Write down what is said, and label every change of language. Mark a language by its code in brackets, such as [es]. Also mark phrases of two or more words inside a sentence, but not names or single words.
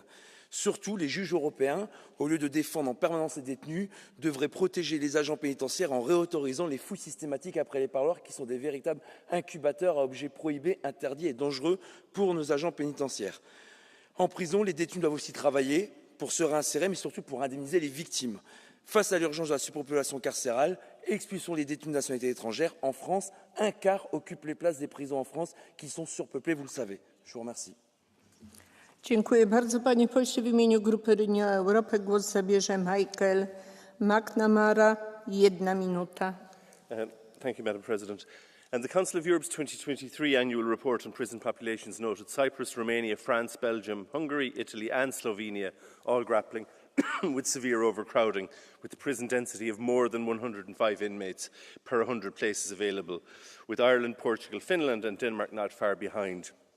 [fr] Surtout, les juges européens, au lieu de défendre en permanence les détenus, devraient protéger les agents pénitentiaires en réautorisant les fouilles systématiques après les parloirs qui sont des véritables incubateurs à objets prohibés, interdits et dangereux pour nos agents pénitentiaires. En prison, les détenus doivent aussi travailler pour se réinsérer, mais surtout pour indemniser les victimes. Face à l'urgence de la surpopulation carcérale, expulsons les détenus de nationalité étrangère. En France, 1/4 occupe les places des prisons en France qui sont surpeuplées, vous le savez. Je vous remercie. [pl] Dziękuję bardzo, panie pośle. W imieniu Grupy Renew Europe głos zabierze Michael McNamara. 1 minuta. [en] Thank you, Madam President. And the Council of Europe's 2023 annual report on prison populations noted Cyprus, Romania, France, Belgium, Hungary, Italy and Slovenia all grappling with severe overcrowding, with the prison density of more than 105 inmates per 100 places available, with Ireland, Portugal, Finland and Denmark not far behind.